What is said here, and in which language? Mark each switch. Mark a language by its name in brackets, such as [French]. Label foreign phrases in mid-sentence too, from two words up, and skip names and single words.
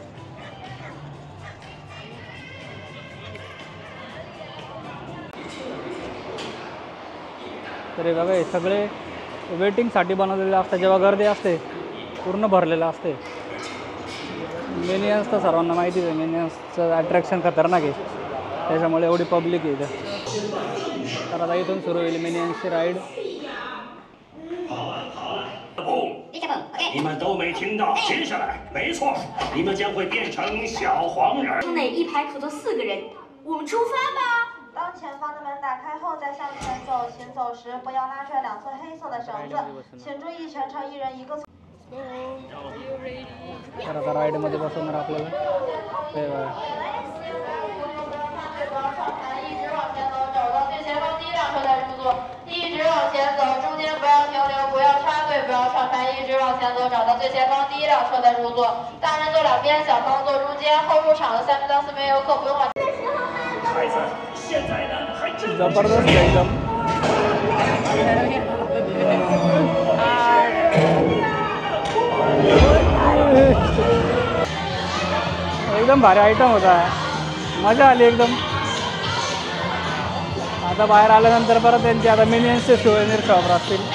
[Marathi] तर हे बघा हे सगळे वेटिंगसाठी बनवलेले असतात, जेव्हा गर्दी असते पूर्ण भरलेलं असते। मिनियन्स तर सर्वांना माहितीच आहे, मिनियन्सचं अट्रॅक्शन खतरनाक आहे, त्याच्यामुळे एवढी पब्लिक आहे इथं। तर आता इथून सुरू होईल मिनियन्सची राईड। [Chinese] 你们都没听到，接下来，没错，你们将会变成小黄人。内一排可坐4个人，我们出发吧。当前方的门打打开后再向前走，行走时不要拉拽两侧黑色的绳子，请注意全程一人一个。 [Marathi] तर आता राईडमध्ये बसवणार आपल्याला ते बघा. [Chinese] 一直往前走，找到最前方第一辆车再入座。一直往前走，中间不要停留，不要插队，不要上山，一直往前走，找到最前方第一辆车再入座。大人坐两边，小朋友坐中间。后入场的3名到4名游客不用往。孩子，现在呢还真不是 [Marathi] जबरदस्त एकदम. एकदम भारी आयटम होता, मजा आली एकदम. आता बाहेर आल्यानंतर परत त्यांचे आता मिनियन्सचे [English] souvenir shop [Marathi] असतील.